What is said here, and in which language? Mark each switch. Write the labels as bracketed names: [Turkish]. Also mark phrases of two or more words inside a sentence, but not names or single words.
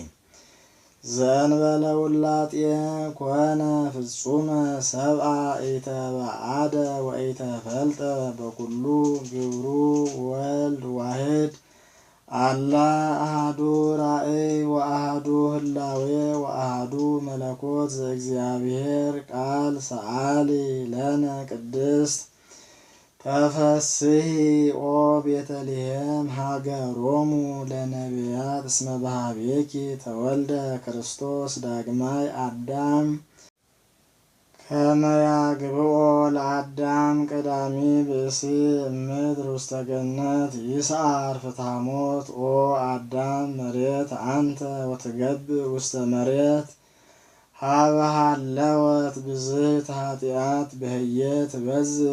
[Geez] ዘእንበለ ውላጤ ኮነ ፍጹመ ሰብአ ኢተባአደ ወኢተፈልጠ በኩሉ ግብሩ ወልድ ዋህድ አላ አሐዱ ራእይ ወአሐዱ ህላዌ ወአሐዱ መለኮት ዘእግዚአብሔር ቃል ሰአሊ ለነ ቅድስት ተፈስሒ ኦ ቤተልሔም ሀገሮሙ ለነቢያት እስመ በኀቤኪ ተወልደ ክርስቶስ ዳግማይ አዳም ከመ ያግብኦ ለአዳም ቀዳሚ ብእሲ እምድር ውስተ ገነት ይስዓር ፍትሐ ሞት ኦ አዳም መሬት አንተ ወትገብእ ውስተ መሬት ሀበ ሀለወት ብዝሕት ኃጢአት በህየ ትበዝሕ